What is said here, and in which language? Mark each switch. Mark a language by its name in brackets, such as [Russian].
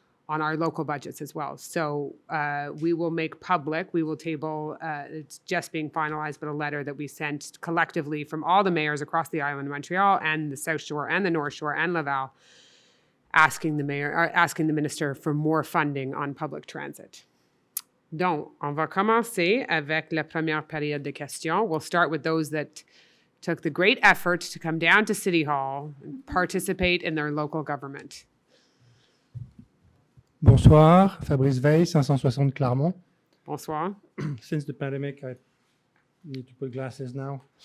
[English] on our local budgets as well. So we will make public, we will table, it's just being finalized, but a letter that we sent collectively from all the mayors across the island of Montreal and the South Shore and the North Shore and Laval, asking the minister for more funding on public transit. [French] Donc, on va commencer avec la première période de questions. [English] We'll start with those that took the great effort to come down to City Hall and participate in their local government. [French] Bonsoir, Fabrice Veil, 560 Clermont. Bonsoir. [English] Since the pandemic, I need to put glasses now.